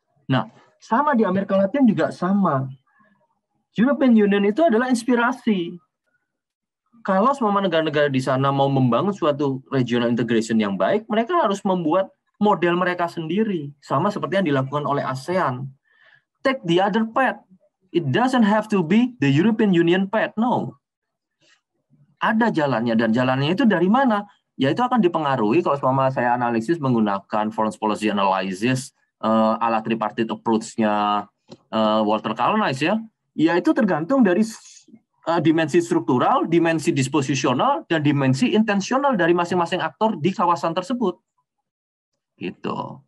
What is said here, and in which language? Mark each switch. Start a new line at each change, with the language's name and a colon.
Indonesian: Nah, sama di Amerika Latin juga sama. European Union itu adalah inspirasi. Kalau semua negara-negara di sana mau membangun suatu regional integration yang baik, mereka harus membuat model mereka sendiri. Sama seperti yang dilakukan oleh ASEAN.
English: Take the other path. It doesn't have to be the European Union path, no.
Indonesian: Ada jalannya, dan jalannya itu dari mana? Ya itu akan dipengaruhi kalau selama saya analisis menggunakan foreign policy analysis ala tripartite approach-nya Walter Kalnies ya. Ya itu tergantung dari dimensi struktural, dimensi disposisional, dan dimensi intensional dari masing-masing aktor di kawasan tersebut. Gitu.